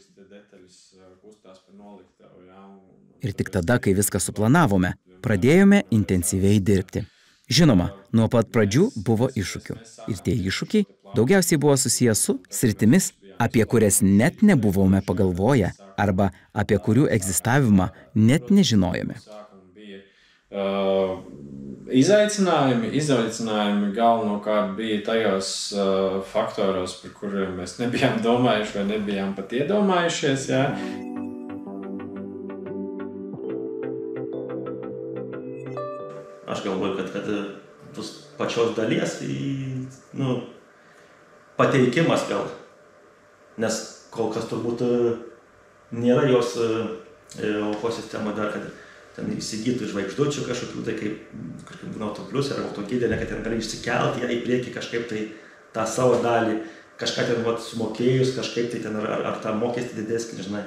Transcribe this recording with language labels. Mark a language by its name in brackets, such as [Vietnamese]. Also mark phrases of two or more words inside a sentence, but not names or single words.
[Lithuanian] Ir tik tada, kai viską suplanavome, pradėjome intensyviai dirbti. Žinoma, nuo pat pradžių buvo iššūkių. Ir tie iššūkiai daugiausiai buvo susijęs su sritimis, apie kurias net nebuvome pagalvoję arba apie kurių egzistavimą net nežinojome. [Latvian] Izaicinājumi galvenokārt bija tajos faktoros, par kuriem mēs nebijām domājuši vai nebijām pat iedomājušies. Jā. [Lithuanian] Aš galvoju, kad tos pačios dalies pateikimas gal, nes kol kas turbūt nėra jos ekosistemoje dar, kad ten įsigytų žvaigždučių kažkokių, tai kaip Autoplius ar Autogidelė, kad ten gali išsikelti ją į priekį kažkaip tai tą savo dalį, kažką ten sumokėjus, kažkaip tai ten ar tą mokestį didesnį, žinai.